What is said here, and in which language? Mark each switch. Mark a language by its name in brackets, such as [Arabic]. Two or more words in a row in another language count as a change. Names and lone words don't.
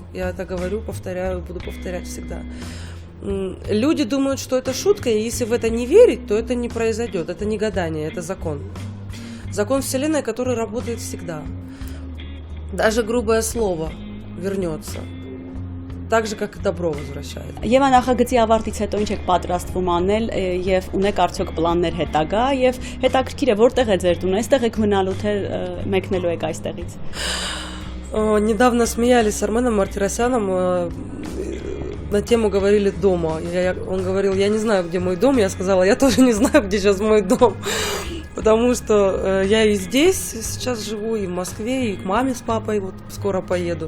[Russian] Я это говорю, повторяю, буду повторять всегда. Люди думают, что это шутка, и если в это не верить, то это не произойдет. Это не гадание, это закон. Закон Вселенной, который работает всегда. Даже грубое слово вернется. Так же, как и добро возвращается. [Armenian] Եվ նախագծի ավարտից հետո ինչ եք պատրաստվում անել եւ ունեք արդյոք պլաններ հետագա եւ հետաքրքիր է որտեղ է ձեր տունը, այստեղ եք մնալու թե մեկնելու եք այստեղից։ [Russian] Недавно смеялись с Арменом Мартиросяном, на тему говорили дома. Он говорил, я не знаю, где мой дом. Я сказала, я тоже не знаю, где сейчас мой дом. Потому что я и здесь сейчас живу, и в Москве, и к маме с папой вот скоро поеду.